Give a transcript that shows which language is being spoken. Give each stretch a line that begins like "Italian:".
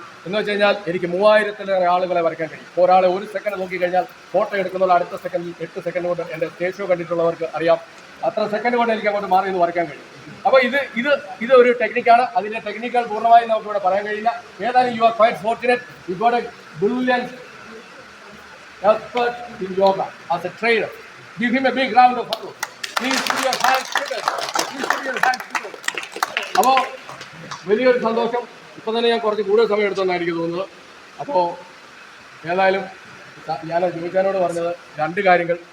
Malayalam: എന്ന് വെച്ച് കഴിഞ്ഞാൽ എനിക്ക് 3000-ലേറെ ആളുകളെ വരയ്ക്കാൻ കഴിയും. ഒരാളെ 1 സെക്കൻഡ് നോക്കിക്കഴിഞ്ഞാൽ ഫോട്ടോ എടുക്കുന്നത് അടുത്ത സെക്കൻഡിൽ 8 സെക്കൻഡ് കൊണ്ട് എൻ്റെ സ്റ്റേജ് ഷോ കണ്ടിട്ടുള്ളവർക്ക് അറിയാം. അത്ര സെക്കൻഡ് കൊണ്ട് എനിക്ക് അങ്ങോട്ട് മാറി നിന്ന് വരയ്ക്കാൻ കഴിയും. അപ്പോൾ ഇത് ഒരു ടെക്നിക്കാണ്. അതിൻ്റെ ടെക്നിക്കുകൾ പൂർണ്ണമായും നമുക്ക് ഇവിടെ പറയാൻ കഴിയില്ല. ഏതായാലും
English: You are quite fortunate, you got a brilliant expert in yoga as a trainer. Give him a big round of applause. Please put your hands together. Please put your hands together.
Malayalam: അപ്പോൾ വലിയൊരു സന്തോഷം. ഇപ്പം തന്നെ ഞാൻ കുറച്ച് കൂടുതൽ സമയം എടുത്തെന്നാണ് എനിക്ക് തോന്നുന്നത്. അപ്പോൾ ഏതായാലും ഞാൻ ജോയിച്ചാനോട് പറഞ്ഞത് 2 കാര്യങ്ങൾ.